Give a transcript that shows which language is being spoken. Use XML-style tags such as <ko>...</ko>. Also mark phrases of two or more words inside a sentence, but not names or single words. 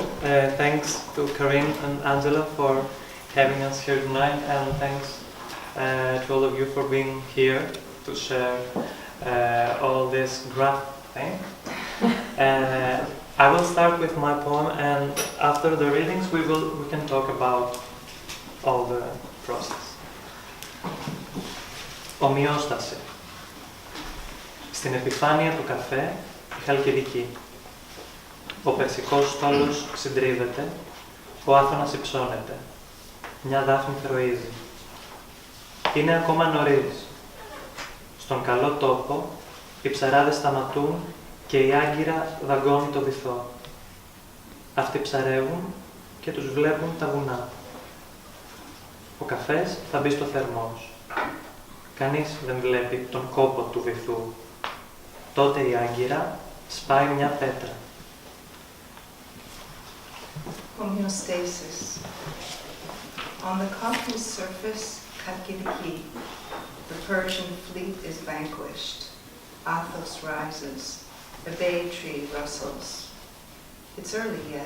<en>Thanks to Karin and Angela for having us here tonight, and thanks to all of you for being here to share all this GRAFT thing. I will start with my poem, and after the readings we can talk about all the process.</en> <el>Ομοιόσταση. Στην επιφάνεια του καφέ η χαλκιδική. Ο περσικός στόλος συντρίβεται, ο άθωνας υψώνεται. Μια δάφνη θροίζει. Είναι ακόμα νωρίς. Στον καλό τόπο οι ψαράδες σταματούν και η άγκυρα δαγκώνει το βυθό. Αυτοί ψαρεύουν και τους βλέπουν τα βουνά. Ο καφές θα μπει στο θερμός. Κανείς δεν βλέπει τον κόπο του βυθού. Τότε η άγκυρα σπάει μια πέτρα.</el> <en>Homeostasis. On the coffee's surface, Kalkidiki, the Persian fleet is vanquished. Athos rises. A bay tree rustles. It's early yet.</en>